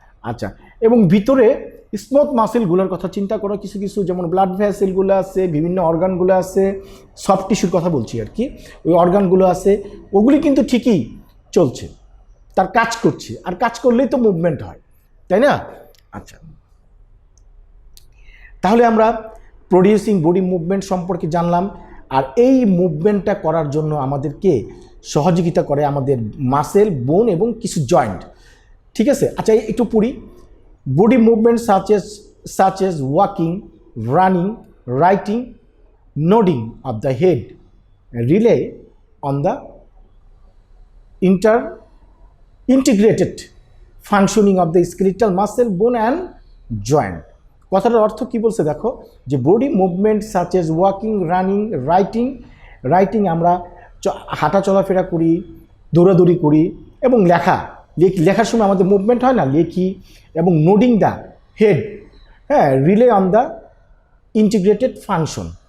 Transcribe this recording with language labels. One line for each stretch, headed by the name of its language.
Bangla: আচ্ছা, এবং ভিতরে স্মুথ মাসেলগুলোর কথা চিন্তা করো, কিছু কিছু যেমন ব্লাড ভেসেলগুলো আছে, বিভিন্ন অর্গানগুলো আছে, সফট টিস্যুর কথা বলছি আর কি, ওই অর্গানগুলো আছে, ওগুলি কিন্তু ঠিকই চলছে, তার কাজ করছে, আর কাজ করলেই তো মুভমেন্ট হয়, তাই না? আচ্ছা, তাহলে আমরা প্রডিউসিং বডি মুভমেন্ট সম্পর্কে জানলাম। আর এই মুভমেন্টটা করার জন্য আমাদেরকে সহযোগিতা করে আমাদের মাসেল, বোন এবং কিছু জয়েন্ট, ঠিক আছে? আচ্ছা, একটু পড়ি।
English: Body movement such as walking, running, writing, nodding of the head rely on the integrated functioning of the skeletal muscle, bone and joint.
Bangla: কথাটার অর্থ কি বলছে দেখো, যে
English: body movement such as walking, running, writing
Bangla: আমরা হাঁটা চলাফেরা করি, দৌড়াদৌড়ি করি, এবং লেখার সময় আমাদের মুভমেন্ট হয় না, লেখি, এবং
English: nodding the head,
Bangla: হ্যাঁ,
English: Rely on the integrated function.